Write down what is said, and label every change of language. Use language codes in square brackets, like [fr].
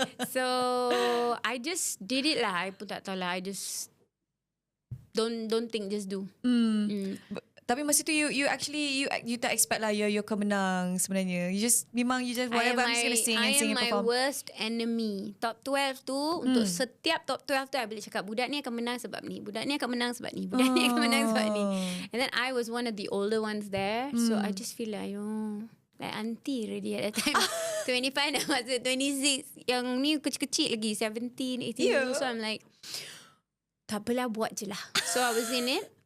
[en] So I just did it lah. [ms] I pun tak tahulah. [en] I just don't think, just do. [ms] Tapi masa tu you actually you tak expect lah you menang sebenarnya. [en] You just whatever I'm just gonna sing and perform. I am my worst enemy. [ms] Top 12 tu untuk setiap top 12 tu I boleh cakap budak ni akan menang sebab ni. Budak ni akan menang sebab ni. Budak ni akan menang sebab ni. [en] And then I was one of the older ones there. So I just feel like like auntie already at that time. [ms] 25 dah masuk 26. Yang ni kecil-kecil lagi 17, 18. [en] So I'm like, [ms] tak apalah, buat je lah. [en] So I was in it.